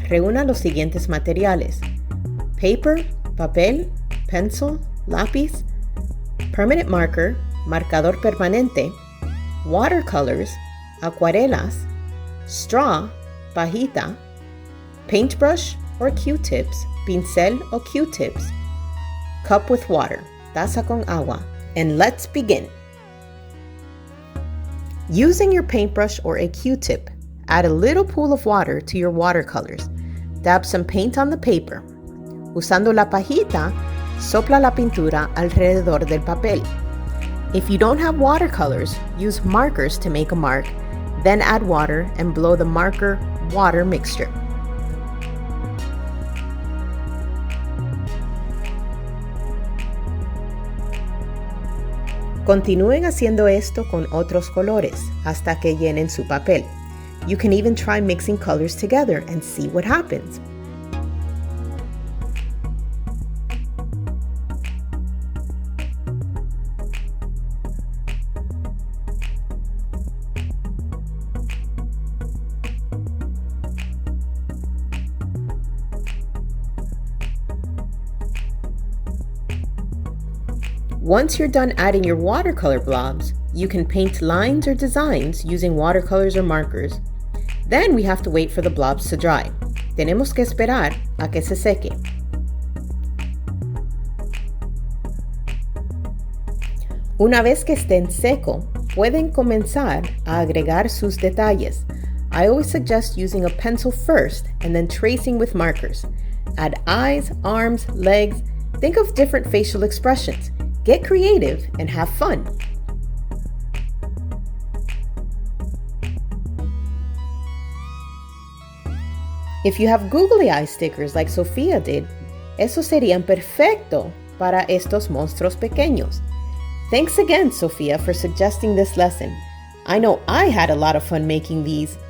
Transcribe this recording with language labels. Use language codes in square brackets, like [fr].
[es] Reúna los siguientes materiales: paper, papel, pencil, lápiz, permanent marker, marcador permanente, watercolors, acuarelas, straw, pajita, paintbrush or Q-tips, pincel o Q-tips, cup with water, taza con agua, [en] and let's begin. Using your paintbrush or a Q-tip, add a little pool of water to your watercolors. Dab some paint on the paper. [es] Usando la pajita, sopla la pintura alrededor del papel. [en] If you don't have watercolors, use markers to make a mark, then add water and blow the marker-water mixture. [es] Continúen haciendo esto con otros colores hasta que llenen su papel. [en] You can even try mixing colors together and see what happens. Once you're done adding your watercolor blobs, you can paint lines or designs using watercolors or markers. Then we have to wait for the blobs to dry. [es] Tenemos que esperar a que se seque. Una vez que estén seco, pueden comenzar a agregar sus detalles. [en] I always suggest using a pencil first and then tracing with markers. Add eyes, arms, legs. Think of different facial expressions. Get creative and have fun. If you have googly eye stickers like Sofía did, [es] esos serían perfecto para estos monstruos pequeños. [en] Thanks again, Sofía, for suggesting this lesson. I know I had a lot of fun making these.